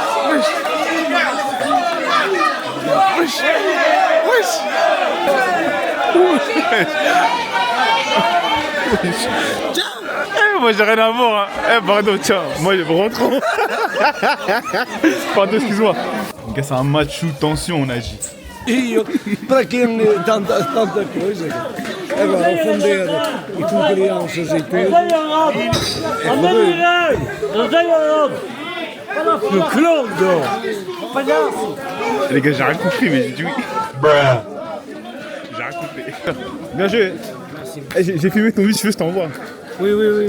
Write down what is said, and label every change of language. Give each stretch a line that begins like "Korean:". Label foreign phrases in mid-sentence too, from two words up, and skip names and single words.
French: Moi j'ai rien à voir. Hein. Pardon, tiens, moi rentrons. Pardon, excuse-moi. Les gars, c'est un match sous tension, on a dit.
Portuguese: Io, para quem tanta coisa, agora ofender e com crianças e tudo,
French: le clown, Les gars, j'ai rien compris, mais j'ai dit oui. J'ai rien compris. Bien joué. J'ai filmé ton but, si tu veux, je t'envoie. oui.